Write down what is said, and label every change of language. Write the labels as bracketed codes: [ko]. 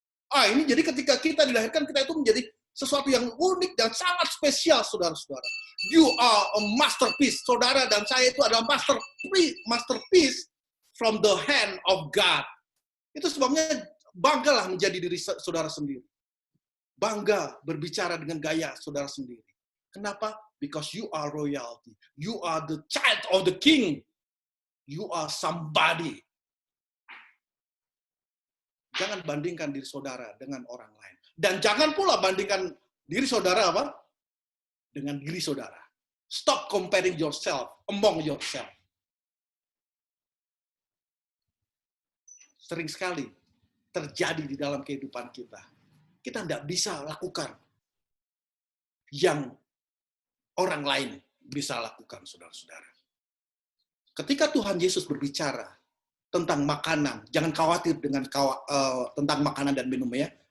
[id] Ini jadi ketika kita dilahirkan, kita itu menjadi sesuatu yang unik dan sangat spesial, saudara-saudara. [en] You are a masterpiece. [id] Saudara dan saya itu adalah [en] masterpiece from the hand of God. [id] Itu sebabnya banggalah menjadi diri saudara sendiri. Bangga berbicara dengan gaya saudara sendiri. Kenapa? [en] Because you are royalty. You are the child of the king. You are somebody. [id] Jangan bandingkan diri saudara dengan orang lain. Dan jangan pula bandingkan diri saudara apa? Dengan diri saudara. [en] Stop comparing yourself among yourself. [id] Sering sekali terjadi di dalam kehidupan kita. Kita tidak bisa lakukan yang orang lain bisa lakukan, saudara-saudara. Ketika Tuhan Yesus berbicara tentang makanan, jangan khawatir dengan tentang makanan dan minum ya.